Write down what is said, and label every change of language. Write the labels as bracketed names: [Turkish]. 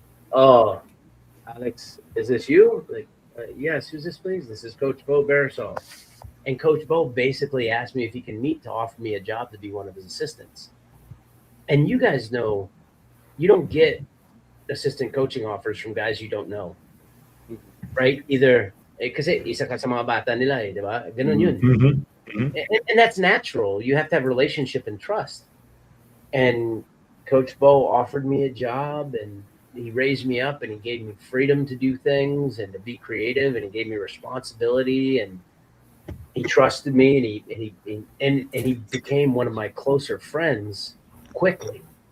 [English] Oh, Alex, is this you? Like, yes, who's this, please? This is Coach Bo Barisol. And Coach Bo basically asked me if he can meet to offer me a job to be one of his assistants. And you guys know, you don't get assistant coaching offers from guys you don't know. Right? [Filipino] Either, kasi isa ka sa mga bata nila di ba? Ganun yun. [English] And that's natural. You have to have relationship and trust. And Coach Bo offered me a job, and he raised me up, and he gave me freedom to do things and to be creative, and he gave me responsibility, and he trusted me, and he became one of my closer friends quickly.